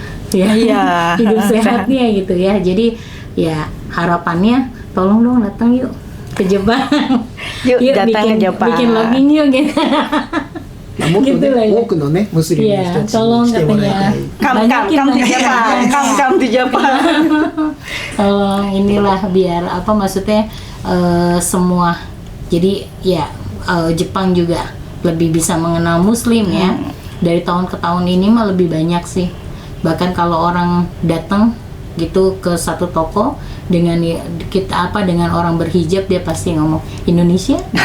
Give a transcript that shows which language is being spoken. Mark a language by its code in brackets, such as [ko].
[id] Ya, hidup sehatnya gitu ya. Jadi ya harapannya tolong dong datang yuk ke Jepang. Yuk datang ke Jepang. Bikin login yuk gitu. [ja] もっとね、多くのね、ムスリムの人たちに来てもらいたい。 [en] Come to Japan, come to Japan. [id] Tolong inilah biar maksudnya semua. Jadi ya Jepang juga lebih bisa mengenal Muslim ya. Dari tahun ke tahun ini mah lebih banyak sih. Bahkan kalau orang datang gitu ke satu toko dengan dengan orang berhijab, dia pasti ngomong Indonesia.